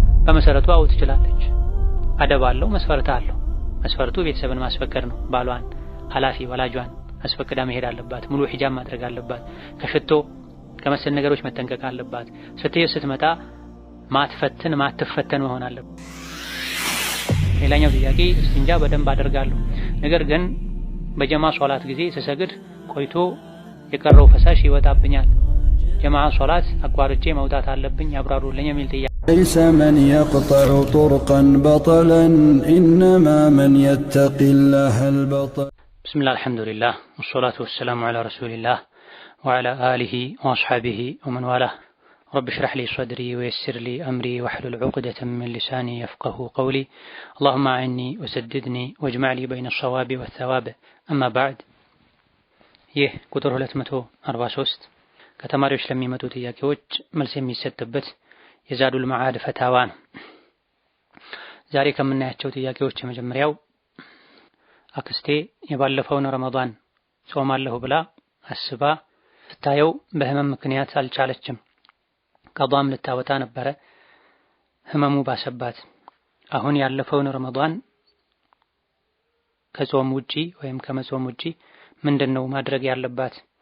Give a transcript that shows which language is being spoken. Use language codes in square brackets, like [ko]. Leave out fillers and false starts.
[am] በመሰረቱ አዎ ትችላለች። አደብ አለው፣ መስፈርት አለው። መስፈርቱ ቤተሰብን ማስፈቀድ ነው። ባሏን፣ ኃላፊ ወላጇን አስፈቅዳ መሄድ አለባት። ሙሉ ሂጃብ ማድረግ አለባት። ከሽቶ ከመሰል ነገሮች መጠንቀቅ አለባት። ስትሄድ ስትመጣ ማትፈተን መሆን አለባት። ሌላኛው ጥያቄ እስቲንጃ በደንብ አደርጋለሁ፣ ነገር ግን በጀማ ሶላት ጊዜ ስሰግድ ቆይቶ የቀረው ፈሳሽ ይወጣብኛል። ጀማዓ ሶላት አቋርጬ መውጣት አለብኝ? ያብራሩልኝ የሚል ጥያቄ። [ar] ليس من يقطع طرقا بطلا إنما من يتقي الله البطل. بسم الله الحمد لله والصلاة والسلام على رسول الله وعلى آله وأصحابه ومن والاه. رب اشرح لي صدري ويسر لي أمري واحلل عقدة من لساني يفقه قولي. اللهم أعني وسددني واجمع لي بين الصواب والثواب. أما بعد [am] ይህ ቁጥር 243 ከተማሪዎች ለሚመጡ ጥያቄዎች መልስ የሚሰጥበት የዛዱል መዓድ ፈታዋ ነው። ዛሬ ከምናያቸው ጥያቄዎች የመጀመሪያው አክስቴ የባለፈውን ረመዳን ጾማለሁ ብላ አስባ ስታየው በህመም ምክንያት አልቻለችም። ቀዷም ልታወጣ ነበረ፣ ህመሙ ባሰባት። አሁን ያለፈውን ረመዳን ከጾም ውጪ ወይም ከመጾም ውጪ ምንድነው ማድረግ ያለባት?